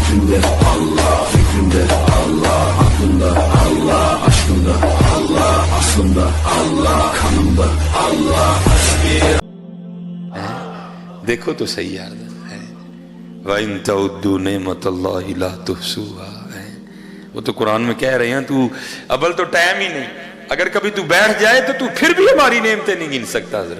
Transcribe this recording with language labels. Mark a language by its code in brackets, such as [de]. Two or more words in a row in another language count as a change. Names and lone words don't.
[tr] Kalbimde Allah, fikrimde Allah, aklımda Allah, aşkımda Allah, aslımda Allah, kanımda Allah. [ur] دیکھو تو صحیح یار ہے [ar] وَإِن تَعُدُّوا نِعْمَتَ اللَّهِ لَا تُحْصُوهَا [ur] ہے. وہ تو قرآن میں کہہ رہے ہیں تو اول تو ٹائم ہی نہیں، اگر کبھی تو بیٹھ جائے تو پھر بھی ہماری نعمتیں نہیں گن سکتا حضرت.